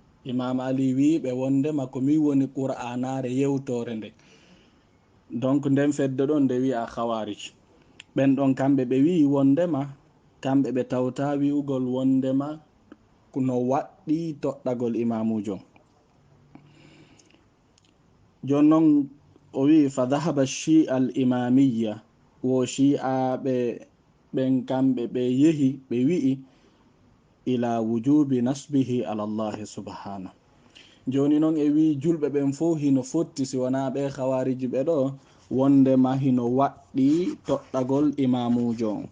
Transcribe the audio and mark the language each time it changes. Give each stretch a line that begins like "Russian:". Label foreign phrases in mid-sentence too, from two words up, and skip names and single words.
Fula: Imam Ali wi ɓe wondema komi woni Qur'anare yewtore nde, donc nden fedde ɗon nde wi'a khawarij. ɓen ɗon kamɓe ɓe wi wondema kamɓe ɓe tawta wi'ugol wondema no waɗɗi toɗɗagol imamujo. jonnon o wi
Arabic: fa dhahaba shi'a al imamiyya,
Fula: wo shi'a ɓen kamɓe ɓe yehi ɓe wi'i
Arabic: ila wujubi nasbihi ala allahi subhanahu.
Fula: joni noon e wi julɓe ɓen fo hino fotti si wona ɓe hawariji ɓe ɗo wondema hino waɗɗi toɗɗagol imamujo on.